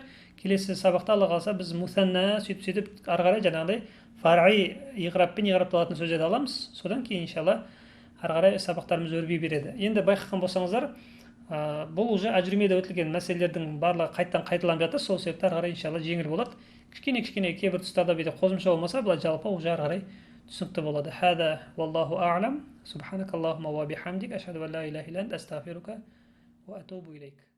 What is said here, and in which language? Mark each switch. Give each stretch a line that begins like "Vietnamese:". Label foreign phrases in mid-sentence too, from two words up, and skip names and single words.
Kazakh: Келесі сабақта Алла қаласа біз мусанна сөйтіп ары қарай жаңағыдай фар'i иғраппен иғрапталатын сөздерді аламыз. Содан кейін иншалла ары қарай сабақтарымыз өрби береді. Енді байқаған болсаңыздар, бұл уже әжірмеде өтілген мәселелердің барлығы қайттан қайталанып жатыр. Сол себепті ары қарай иншалла жеңіл болады. Кішкене кейбір тұстарда бейде қосымша болмаса, былай жалпы уже ары қарай түсінікті болады.
Arabic: هذا والله أعلم. سبحانك اللهم وبحمدك، أشهد أن لا إله إلا أنت، أستغفرك وأتوب إليك.